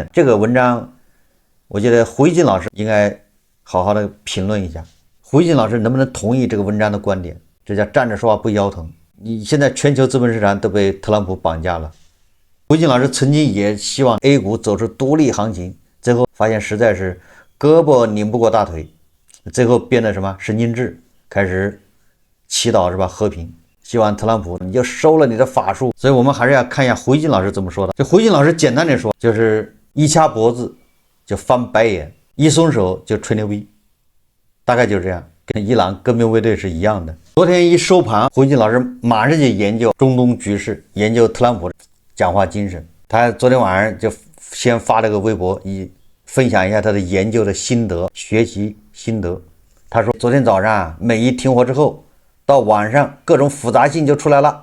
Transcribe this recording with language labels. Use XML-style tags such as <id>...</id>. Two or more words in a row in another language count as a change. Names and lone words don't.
<zh>這個文章我覺得胡一金老師應該好好的評論一下，胡一金老師能不能同意這個文章的觀點？這叫站着說話不腰疼。你現在全球資本市場都被特朗普綁架了。胡一金老師曾經也希望 A 股走出獨立行情，最後發現實在是胳膊擰不過大腿，最後變得什麼神經質，開始祈禱是吧和平。希望特朗普你就收了你的法术。所以我们还是要看一下胡锡进老師怎麼說的。這胡锡進老師簡單的說，就是一掐脖子就翻白眼，一鬆手就吹牛逼，大概就是這樣，跟伊朗革命衛隊是一樣的。昨天一收盤，胡錫進老師馬上就研究中東局勢，研究特朗普講話精神。他昨天晚上就先發了個微博，分享一下他的研究的心得、學習心得。他說，昨天早上美伊停火之後，到晚上各種複雜性就出來了。</zh>